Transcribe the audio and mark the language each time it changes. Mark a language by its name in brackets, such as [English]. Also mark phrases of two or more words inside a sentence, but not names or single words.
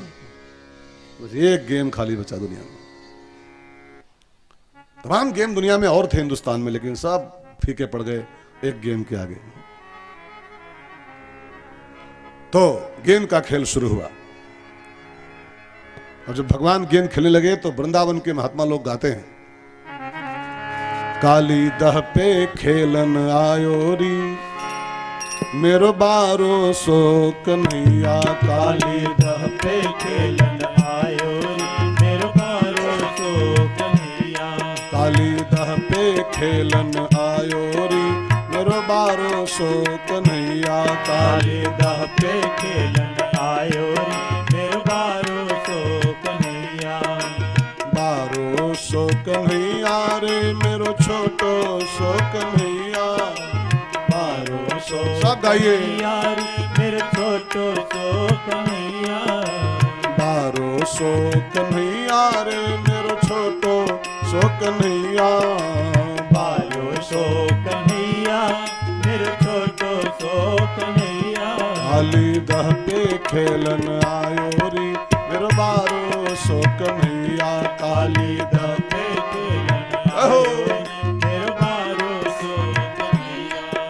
[Hindi] बस एक गेम खाली बचा दुनिया में। तमाम गेम दुनिया में और थे हिंदुस्तान में, लेकिन सब फीके पड़ गए एक गेम के आगे। तो गेंद का खेल शुरू हुआ। और जब भगवान गेंद खेलने लगे तो वृंदावन के महात्मा लोग गाते हैं, [Braj] काली दह पे खेलन आयोरी मेरो बारो सो कन्हैया। काली दह पे खेलन आयोरी मेरो बारो सो कन्हैया। काली दह पे खेलन आयोरी मेरो बारो सो कन्हैया। काली दह पे खेलन आयोरी मेरो बारो सो कन्हैया। बारो सो कन्हैया रे मेरो छोटो सो कन्हैया। बारो सो सब गाइए, यार मेरे छोटो सो कन्हैया। बारो सो कन्हैया रे मेरो छोटो सो कन्हैया। बारो सो कन्हैया मेरे छोटो सो कन्हैया। काली दह पे खेलन आयोरी मेरो बारो सो कन्हैया। काली दह पे खेलन आयोरी मेरो बारो सो कन्हैया।